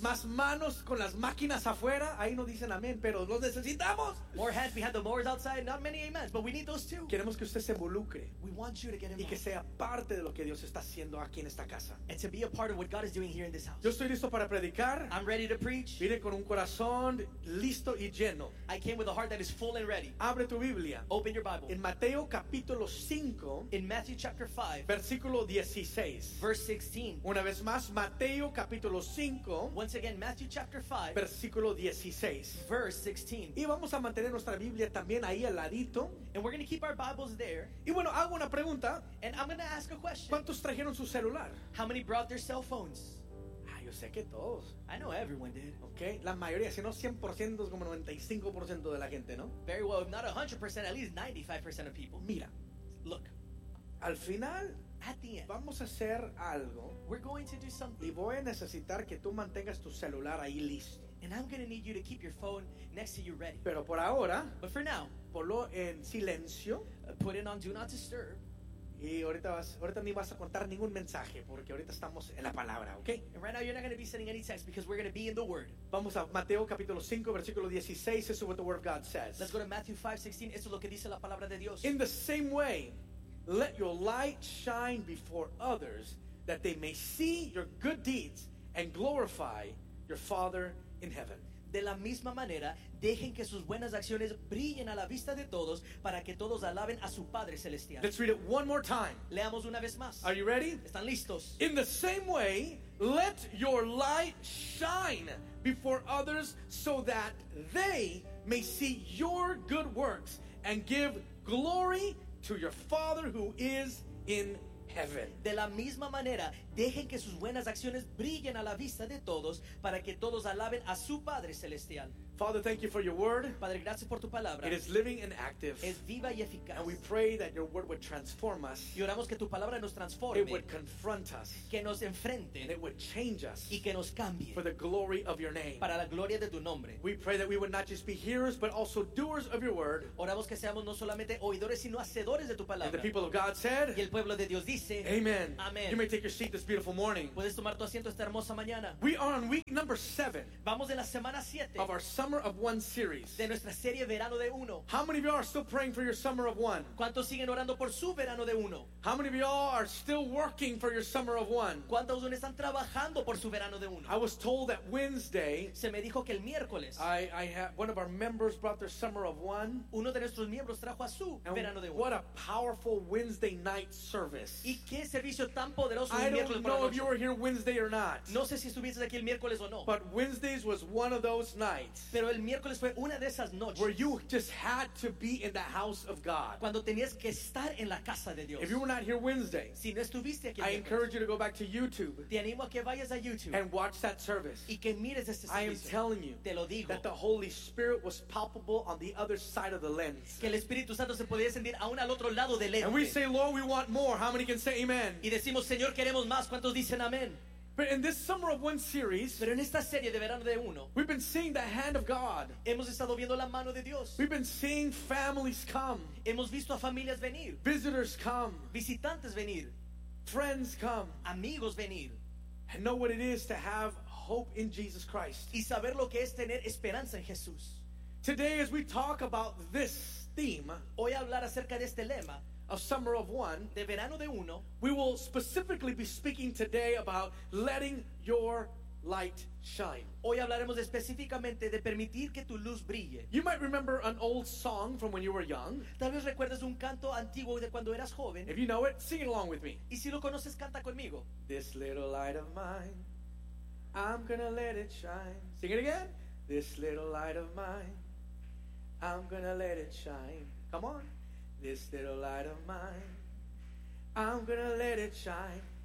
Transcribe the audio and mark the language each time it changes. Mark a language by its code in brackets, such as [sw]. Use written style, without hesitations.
[es] más manos con las máquinas afuera, ahí no dicen amén, pero los necesitamos. [en] More hands behind the mowers outside, not many amens, but we need those too. [es] Queremos que usted se involucre, [en] we want you to get involved, [es] y que sea parte de lo que Dios está haciendo aquí en esta casa. [en] And to be a part of what God is doing here in this house. [es] Yo estoy listo para predicar. [en] I'm ready to preach. [es] Vine con un corazón listo y lleno. [en] I came with a heart that is full and ready. [es] Abre tu Biblia. [en] Open your Bible. [es] En Mateo capítulo 5. [en] In Matthew chapter 5. [es] Versículo 16. [en] Verse 16. [es] Una vez más, Mateo capítulo 5. [en] Once again, Matthew chapter 5. [es] Versículo 16. [en] Verse 16. [es] Y vamos a mantener nuestra Biblia también ahí al ladito. [en] And we're going to keep our Bibles there. [es] Y bueno, hago una pregunta. [en] And I'm going to ask a question. [es] ¿Cuántos trajeron su celular? [en] How many brought their cell phones? [es] Ah, yo sé que todos. [en] I know everyone did. [es] Okay, la mayoría, si no 100%, es como 95% de la gente, ¿no? [en] Very well, if not 100%, at least 95% of people. [es] Mira, [en] look, [es] al final, [en] at the end, [es] vamos a hacer algo. [en] We're going to do something. [es] Y voy a necesitar que tú mantengas tu celular ahí listo. [en] And I'm going to need you to keep your phone next to you ready. [es] Pero por ahora, [en] but for now, [es] ponlo en silencio. [en] Put it on do not disturb. [es] Y ahorita ni vas a contar ningún mensaje porque ahorita estamos en la palabra, ¿okay? [en] And right now you're not going to be sending any text because we're going to be in the word. [es] Vamos a Mateo capítulo 5 versículo 16. [en] This is what the word of God says. Let's go to Matthew 5:16. [es] Esto es lo que dice la palabra de Dios. [en] In the same way, let your light shine before others that they may see your good deeds and glorify your Father in heaven. [es] De la misma manera, dejen que sus buenas acciones brillen a la vista de todos para que todos alaben a su Padre Celestial. [en] Let's read it one more time. [es] Leamos una vez más. [en] Are you ready? [es] ¿Están listos? [en] In the same way, let your light shine before others so that they may see your good works and give glory to your Father who is in heaven. [es] De la misma manera, dejen que sus buenas acciones brillen a la vista de todos para que todos alaben a su Padre Celestial. [en] Father, thank you for your word. [es] Padre, gracias por tu palabra. [en] It is living and active. [es] Es viva y eficaz. [en] And we pray that your word would transform us. [es] Y oramos que tu palabra nos transforme. [en] It would confront us. [es] Que nos enfrente. [en] And it would change us. [es] Y que nos cambie. [en] For the glory of your name. [es] Para la gloria de tu nombre. [en] We pray that we would not just be hearers, but also doers of your word. [es] Oramos que seamos no solamente oidores, sino hacedores de tu palabra. [en] And the people of God said. [es] Y el pueblo de Dios dice. [en] Amen. [es] Amen. [en] You may take your seat this beautiful morning. [es] Puedes tomar tu asiento esta hermosa mañana. [en] We are on week number 7. [es] Vamos en la semana 7. [en] Of our Summer of One series. [es] De nuestra serie Verano de Uno. [en] How many of y'all are still praying for your Summer of One? [es] ¿Cuántos siguen orando por su Verano de Uno? [en] How many of y'all are still working for your Summer of One? [es] ¿Cuántos aún están trabajando por su Verano de Uno? [en] I was told that Wednesday. [es] Se me dijo que el miércoles. [en] One of our members brought their Summer of One. [es] Uno de nuestros miembros trajo a su Verano de Uno. [en] What a powerful Wednesday night service. [es] Y qué servicio tan poderoso. [en] I don't know if you were here Wednesday or not. [es] No sé si estuviste aquí el miércoles o no. [en] But Wednesdays was one of those nights. [es] Pero el miércoles fue una de esas noches. [en] Where you just had to be in the house of God. [es] Cuando tenías que estar en la casa de Dios. [en] If you were not here Wednesday, [es] si no estuviste aquí, [en] I encourage you to go back to YouTube. [es] Te animo a que vayas a YouTube. [en] And watch that service. [es] Y que mires este servicio. [en] I am telling you, [es] te lo digo, [en] that the Holy Spirit was palpable on the other side of the lens. [es] Que el Espíritu Santo se podía sentir aún al otro lado del lente. [en] And we say, Lord, we want more. How many can say amen? [es] Y decimos, Señor, queremos más. ¿Cuántos dicen amén? [en] But in this summer of one series, [es] pero en esta serie de verano de uno, [en] we've been seeing the hand of God. [es] Hemos estado viendo la mano de Dios. [en] We've been seeing families come. [es] Hemos visto a familias venir. [en] Visitors come. [es] Visitantes venir. [en] Friends come. [es] Amigos venir. [en] And know what it is to have hope in Jesus Christ. [es] Y saber lo que es tener esperanza en Jesús. [en] Today, as we talk about this theme, [es] hoy hablar acerca de este lema, [en] of summer of one, [es] de verano de uno, [en] we will specifically be speaking today about letting your light shine. [es] Hoy hablaremos específicamente de permitir que tu luz brille. [en] You might remember an old song from when you were young. [es] Tal vez recuerdes un canto antiguo de cuando eras joven. [en] If you know it, sing it along with me. [es] Y si lo conoces, canta conmigo. [en] This little light of mine, I'm gonna let it shine. Sing it again. This little light of mine, I'm gonna let it shine. Come on. This little light of mine, I'm gonna let it shine.